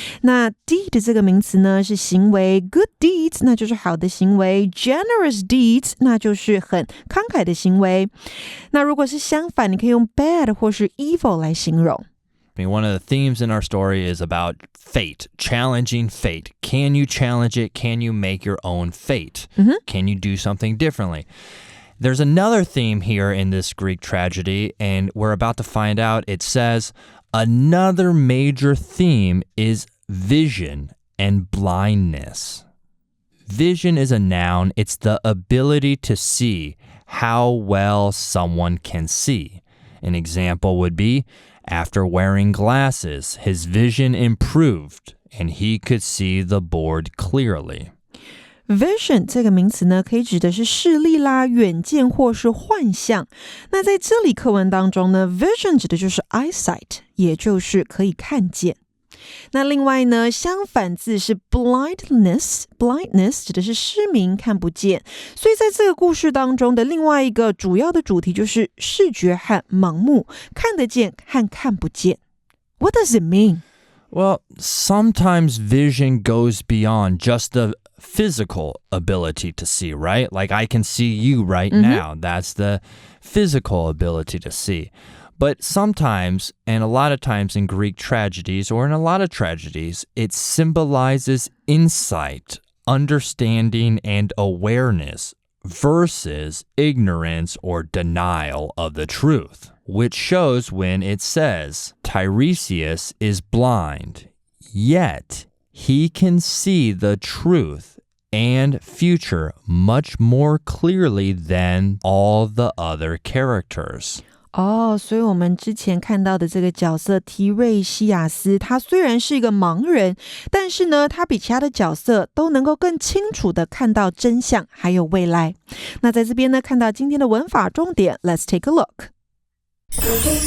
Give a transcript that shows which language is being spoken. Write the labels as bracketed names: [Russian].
[Chinese] 那 deed 这个名词呢是行为 good deeds 那就是好的行为 generous deeds 那就是很慷慨的行为。那如果是相反，你可以用 bad 或是 evil 来形容。 [English] I mean, one of the themes in our story is about fate, challenging fate. Can you challenge it? Can you make your own fate? Can you do something differently? There's another theme here in this Greek tragedy, and we're about to find out. It says, another major theme is vision and blindness. Vision is a noun. It's the ability to see how well someone can see. An example would be, after wearing glasses, his vision improved, and he could see the board clearly. [Chinese] Vision 这个名词呢，可以指的是视力啦、远见或是幻象。那在这里课文当中呢 ，vision 指的就是 eyesight， 也就是可以看见。那另外呢，相反字是 blindness 指的是失明，看不见。所以在这个故事当中的另外一个主要的主题就是视觉和盲目，看得见和看不见。 [English] What does it mean? Well, sometimes vision goes beyond just the physical ability to see, right? Like I can see you right now. That's the physical ability to see. But sometimes, and a lot of times in Greek tragedies, or in a lot of tragedies, it symbolizes insight, understanding, and awareness versus ignorance or denial of the truth, which shows when it says, Tiresias is blind, yet he can see the truth and future much more clearly than all the other characters. [Chinese] 所以我们之前看到的这个角色提瑞西亚斯，他虽然是一个盲人，但是呢，他比其他的角色都能够更清楚的看到真相还有未来。那在这边呢，看到今天的文法重点 [English] Let's take a look。